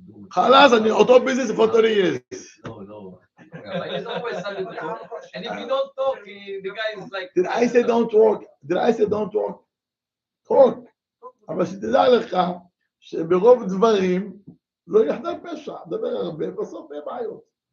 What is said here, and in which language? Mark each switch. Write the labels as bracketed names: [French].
[Hebrew] חלאס, אני אותו ביזנס [English] for 30 years. No. It's always something to talk. And if you don't talk, the guy is like... Did I say don't talk? talk. [Hebrew] אבל שתדע לך שברוב דברים לא יחדל פשע. דבר הרבה, בסוף יהיה בעיות.